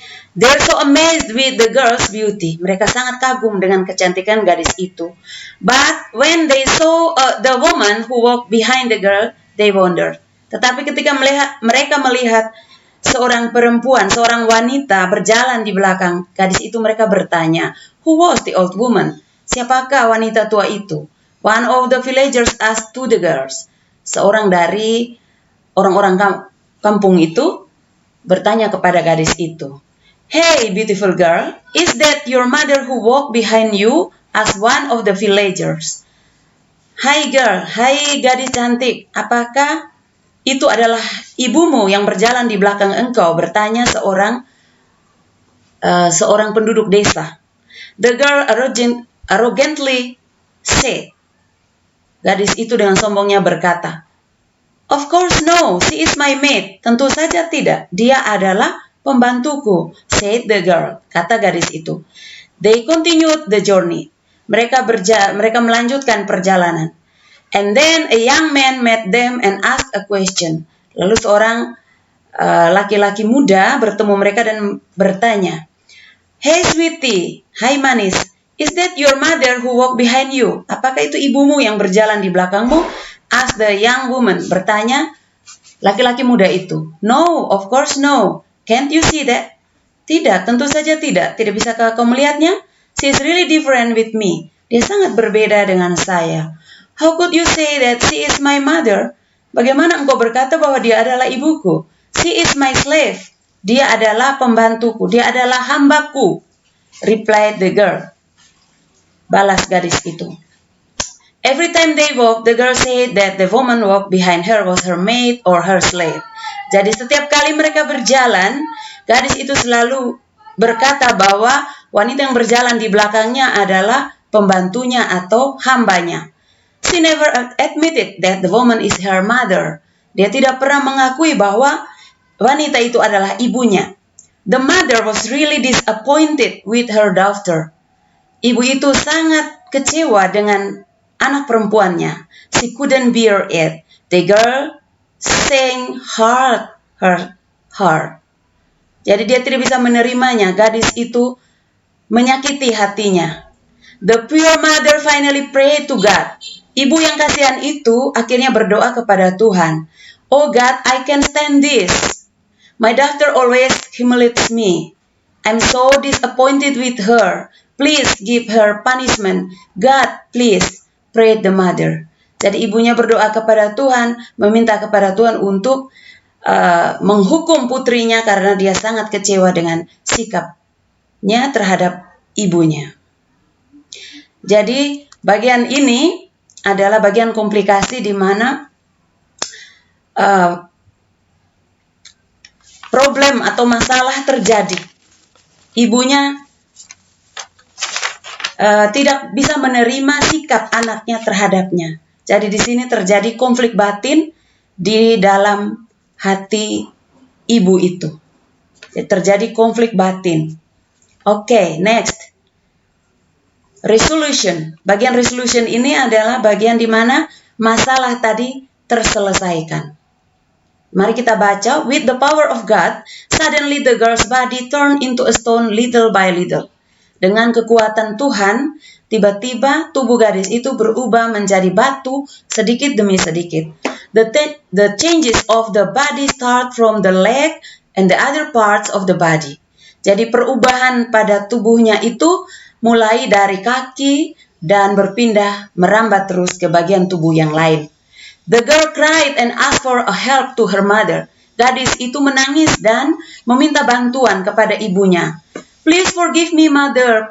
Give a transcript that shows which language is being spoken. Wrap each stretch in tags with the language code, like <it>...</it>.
<en>They're so amazed with the girl's beauty.</en> <id>Mereka sangat kagum dengan kecantikan gadis itu.</id> <en>But when they saw the woman who walked behind the girl, they wondered.</en> <id>Tetapi ketika mereka melihat seorang perempuan, seorang wanita berjalan di belakang gadis itu, mereka bertanya,</id> <en>who was the old woman?</en> <id>Siapakah wanita tua itu?</id> <en>One of the villagers asked to the girls.</en> <id>Seorang dari orang-orang kampung itu bertanya kepada gadis itu,</id> <en>hey beautiful girl, is that your mother who walked behind you? Asked one of the villagers.</en> <id>Hai girl, hai gadis cantik, apakah itu adalah ibumu yang berjalan di belakang engkau? Bertanya seorang penduduk desa.</id> <en>The girl arrogantly said.</en> <id>Gadis itu dengan sombongnya berkata,</id> <en>of course no, she is my maid.</en> <id>Tentu saja tidak, dia adalah pembantuku,</id> <en>said the girl,</en> <id>kata gadis itu.</id> <en>They continued the journey.</en> <id>Mereka melanjutkan perjalanan.</id> <en>And then a young man met them and asked a question.</en> <id>Lalu seorang laki-laki muda bertemu mereka dan bertanya,</id> <en>hey sweetie,</en> <id>hai manis,</id> <en>is that your mother who walked behind you?</en> <id>Apakah itu ibumu yang berjalan di belakangmu?</id> <en>Asked the young woman.</en> <id>Bertanya laki-laki muda itu.</id> <en>No, of course no. Can't you see that?</en> <id>Tidak, tentu saja tidak. Tidak bisakah kau melihatnya?</id> <en>She is really different with me.</en> <id>Dia sangat berbeda dengan saya.</id> <en>How could you say that she is my mother?</en> <id>Bagaimana engkau berkata bahwa dia adalah ibuku?</id> <en>She is my slave.</en> <id>Dia adalah pembantuku. Dia adalah hambaku.</id> <en>Replied the girl.</en> <id>Balas gadis itu.</id> <en>Every time they walk, the girl said that the woman walked behind her was her maid or her slave.</en> <id>Jadi setiap kali mereka berjalan, gadis itu selalu berkata bahwa wanita yang berjalan di belakangnya adalah pembantunya atau hambanya.</id> <en>She never admitted that the woman is her mother.</en> <id>Dia tidak pernah mengakui bahwa wanita itu adalah ibunya.</id> <en>The mother was really disappointed with her daughter.</en> <id>Ibu itu sangat kecewa dengan anak perempuannya.</id> <en>She couldn't bear it. The girl sang her heart.</en> <id>Jadi dia tidak bisa menerimanya. Gadis itu menyakiti hatinya.</id> <en>The poor mother finally prayed to God.</en> <id>Ibu yang kasihan itu akhirnya berdoa kepada Tuhan.</id> <en>Oh God, I can stand this. My daughter always humiliates me. I'm so disappointed with her. Please give her punishment. God, please, prayed the mother.</en> <id>Jadi ibunya berdoa kepada Tuhan, meminta kepada Tuhan untuk menghukum putrinya karena dia sangat kecewa dengan sikapnya terhadap ibunya. Jadi bagian ini adalah bagian komplikasi di mana problem atau masalah terjadi. Ibunya tidak bisa menerima sikap anaknya terhadapnya. Jadi di sini terjadi konflik batin di dalam hati ibu itu. Jadi, terjadi konflik batin. Oke, next. Resolution. Bagian resolution ini adalah bagian di mana masalah tadi terselesaikan. Mari kita baca.</id> <en>With the power of God, suddenly the girl's body turned into a stone little by little.</en> <id>Dengan kekuatan Tuhan, tiba-tiba tubuh gadis itu berubah menjadi batu sedikit demi sedikit.</id> <en>The changes of the body start from the leg and the other parts of the body.</en> <id>Jadi perubahan pada tubuhnya itu mulai dari kaki dan berpindah merambat terus ke bagian tubuh yang lain.</id> <en>The girl cried and asked for a help to her mother.</en> <id>Gadis itu menangis dan meminta bantuan kepada ibunya.</id> <en>Please forgive me, mother.</en>